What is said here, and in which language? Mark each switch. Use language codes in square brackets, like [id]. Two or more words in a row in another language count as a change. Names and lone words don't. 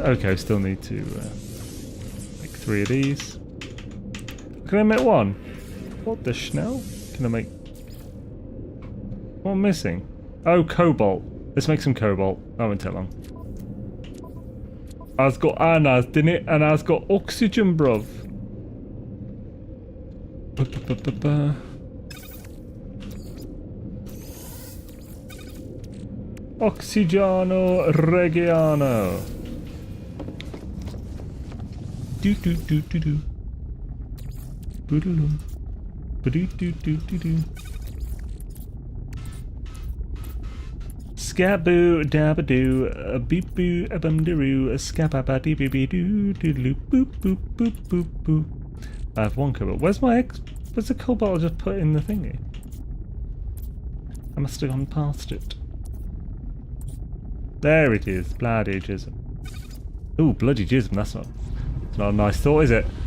[en] Okay, still need to make 3 of these. Can I make 1? What the schnell? Can I make... What am I missing? Oh, cobalt. Let's make some cobalt. That won't take long. I've got Anna's, didn't it? And I've got oxygen, bruv. Oxygeno Reggiano. Do do do do do. Boodaloo. Do do do do do. Scaboo dabadoo, a beep boo, a bum daroo, a scababa dee bee bee doo doodaloo boop boop boop boop boop. I have 1 cobalt. Where's the cobalt I just put in the thingy? I must have gone past it. There it is, bloody jism. Ooh, bloody jism, that's not a nice thought, is it?